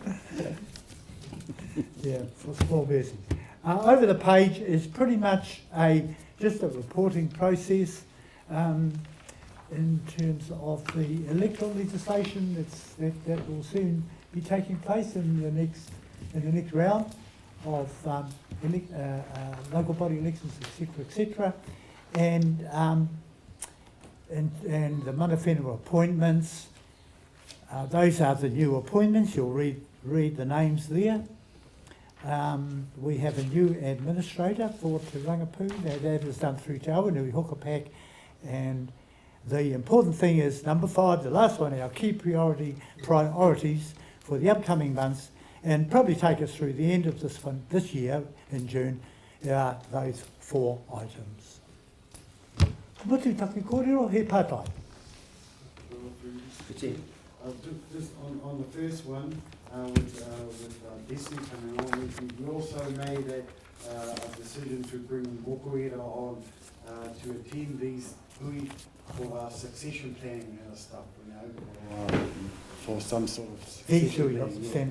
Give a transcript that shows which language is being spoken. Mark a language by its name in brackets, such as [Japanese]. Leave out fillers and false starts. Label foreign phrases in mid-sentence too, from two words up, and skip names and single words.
[English] Yeah, for small business. Over the page is pretty much just a reporting process in terms of the electoral legislation that will soon be taking place in the next round of local body elections, etc., and the [Māori] mana whenua [English] appointments. Those are the new appointments. You'll read the names there. We have a new administrator for Te Rangapu. That is done through Te Awanui Hukapak. And the important thing is number 5, the last one, our key priorities for the upcoming months, and probably take us through the end of this year in June, are those 4 items. [Māori] Mutu taki kōrero he pātai. [English] Just on the first one, with Destiny coming on, we also made a decision to bring Mokoera on to attend these hui for our succession planning and stuff, you know, for some sort of succession planning.